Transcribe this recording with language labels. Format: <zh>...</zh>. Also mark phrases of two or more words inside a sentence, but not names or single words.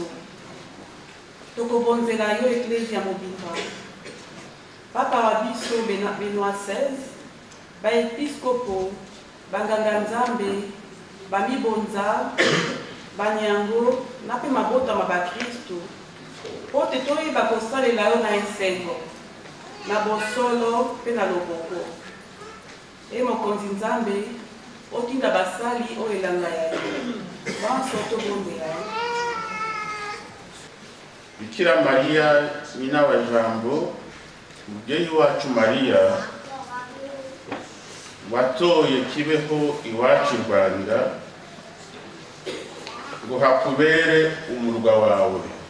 <ln>Tokobonzela yo eklesia mobimba, papa wa biso Benoît XVI, baepiskopo, banganga nzambe, bamibonza, banyango na pe mabotama bakristu, po te toyeba kosalela yo na esengo na bosolo mpe na loboko. E mokonzi nzambe otinda basali oyo elanga ya yo banso tobondela yo.</ln> <rw>Bikira Mariya nyina wa Jambo, mubyeyi wacu Mariya watoye Kibeho iwacu i Rwanda ngo hakubere umurwa wawe.</rw>